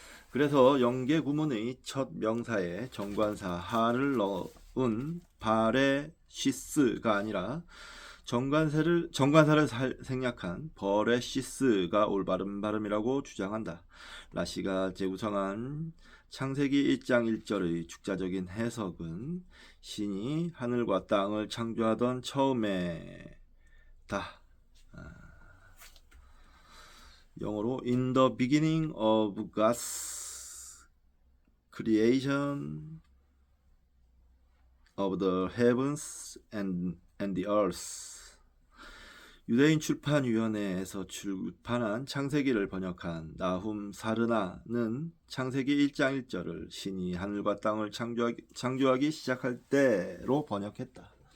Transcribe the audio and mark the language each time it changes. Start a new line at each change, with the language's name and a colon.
Korean: 그래서 연계 구문의 첫 명사에 정관사 하를 넣은 바레시스가 아니라 정관사를 생략한 버레시스가 올바른 발음이라고 주장한다. 라시가 재구성한 창세기 1장 1절의 축자적인 해석은 신이 하늘과 땅을 창조하던 처음에다. 영어로
English: In the beginning of God's creation of the heavens and the earth.
Korean: 유대인 출판위원회에서 출판한 창세기를 번역한 나훔 사르나는 창세기 1장 1절을 신이 하늘과 땅을 창조하기 시작할 때로 번역했다.